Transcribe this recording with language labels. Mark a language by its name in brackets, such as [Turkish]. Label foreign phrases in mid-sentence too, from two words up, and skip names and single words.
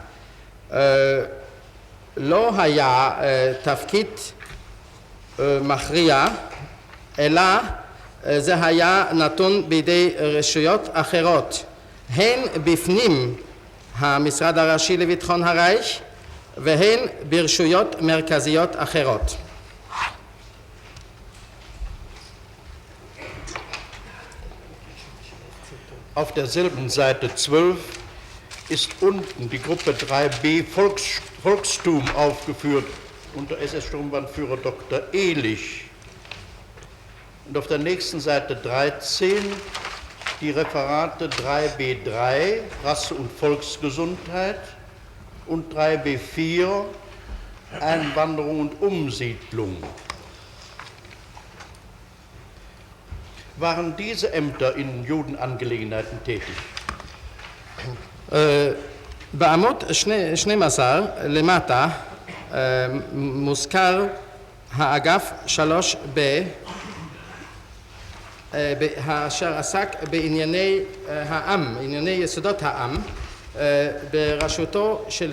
[Hebrew] לא היה תפקיד מכריע, אלא זה היה נתון בידי רשויות אחרות, הן בפנים המשרד הראשי לביטחון הרייך והן ברשויות מרכזיות אחרות. [German] Auf derselben Seite 12 ist unten die Gruppe 3b Volkstum aufgeführt unter SS-Sturmbannführer Dr. Ehlich. Und auf der nächsten Seite 13 die Referate 3b3 Rasse und Volksgesundheit und 3b4 Einwanderung und Umsiedlung. Waren diese Ämter in Judenangelegenheiten tätig? [Hebrew] בעמוד 12 למטה מוזכר האגף 3B אשר עסק בענייני העם, ענייני יסודות העם, בראשותו של